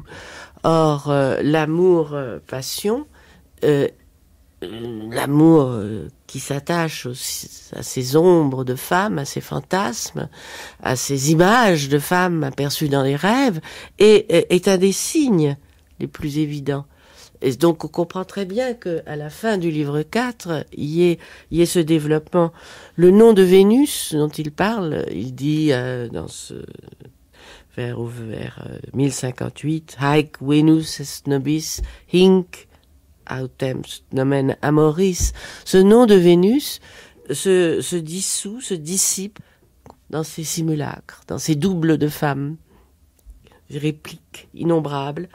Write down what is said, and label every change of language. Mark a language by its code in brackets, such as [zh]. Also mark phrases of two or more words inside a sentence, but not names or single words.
[fr] Or, l'amour passion, l'amour qui s'attache à ces ombres de femmes, à ces fantasmes, à ces images de femmes aperçues dans les rêves, est un des signes les plus évidents. Et donc on comprend très bien qu'à la fin du livre 4, il y ait ce développement. Le nom de Vénus dont il parle, il dit dans ce vers 1058, [la] Haec Venus est nobis hinc autem nomen amoris. [fr] Ce nom de Vénus se dissout, se dissipe dans ces simulacres, dans ces doubles de femmes, répliques innombrables.